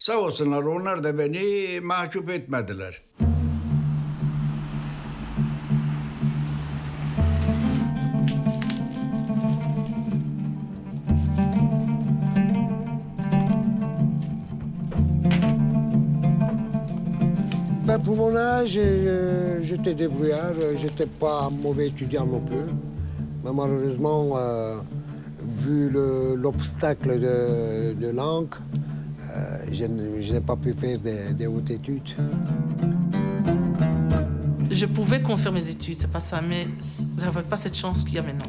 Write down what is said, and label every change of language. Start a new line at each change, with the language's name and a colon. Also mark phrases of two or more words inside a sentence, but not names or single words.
Turkish: Sağ olsunlar onlar da beni mahcup etmediler.
French: Ben, pour mon âge, j'étais débrouillard, j'étais pas un mauvais étudiant non plus. Mais malheureusement, vu l'obstacle de langue, je n'ai pas pu faire des hautes études. Je pouvais confirmer mes études, c'est pas ça, mais j'avais pas cette chance qu'il y a maintenant.